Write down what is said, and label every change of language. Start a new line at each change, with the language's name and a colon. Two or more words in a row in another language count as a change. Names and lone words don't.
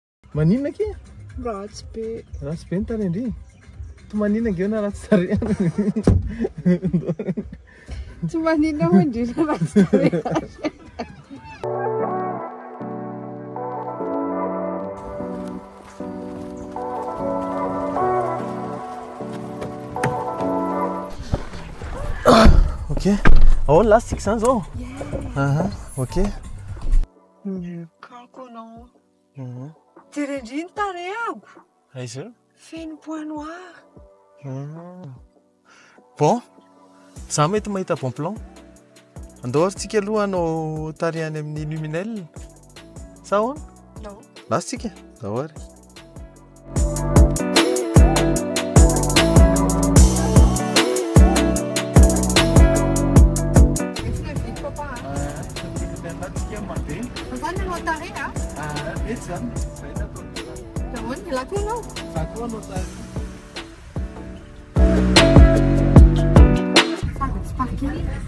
Malagasy: Maninona ke? Ratsy be. Ratsy be ny tany indri. To maninona ngeo na ratsy tarehy. Tsy maninona ho indrindra ratsy tarehy. Ok.
French: Oh là c'est que ça zo. Ok.
Malagasy: Kako anao. Terendriny tarehago. Aiza? Feno
French: point noir.
Malagasy: Bon. Za mety mahita
French: bon plan.
Malagasy: Andoharintsika aloha anao tarehany amin'ny luminel. Sa ahoana? Non. Lasitsika. Dahory.
Italian: Vanno nuotare, ah? Esatto. Non la conosco.
Malagasy: Sa koa nuotare. Sparkling.